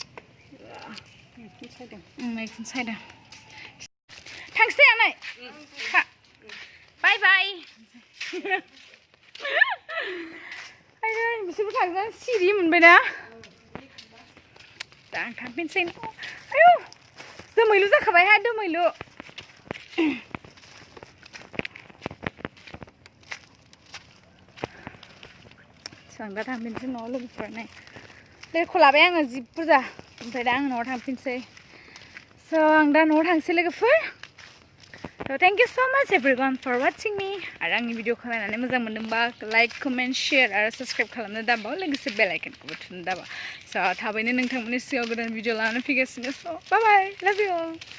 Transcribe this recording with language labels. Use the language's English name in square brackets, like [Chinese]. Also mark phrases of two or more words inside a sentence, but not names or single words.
[Bodo] सायदों थांसै आनै [English] bye bye [Bodo] बिसोरबो थांगोन सिरि मोनबायना दा आं थांफिनसै आयौ दोमैलु जाखाबायहाय दोमैलु आं दा थांफिनसै न'आव लोगोफोर नै लेरख' लाबाय आङो जि बुरजा ओमफ्राय दा आं न'आव थांफिनसै स' आं दा न'आव थांसै लोगोफोर [English] So thank you so much everyone for watching me. [Bodo] आरो आंनि भिडिअखौ नायनानै मोजां मोनदोंबा [English] like comment share [Bodo] आरो साबस्क्राइब खालामनो दाबाव लोगोसे बेल आइकनखौबो थुनो दाबाव स' थाबैनो नोंथांमोननि सिगाङाव गोदान भिडिअ लानानै फैगासिनो स' [English] bye bye love you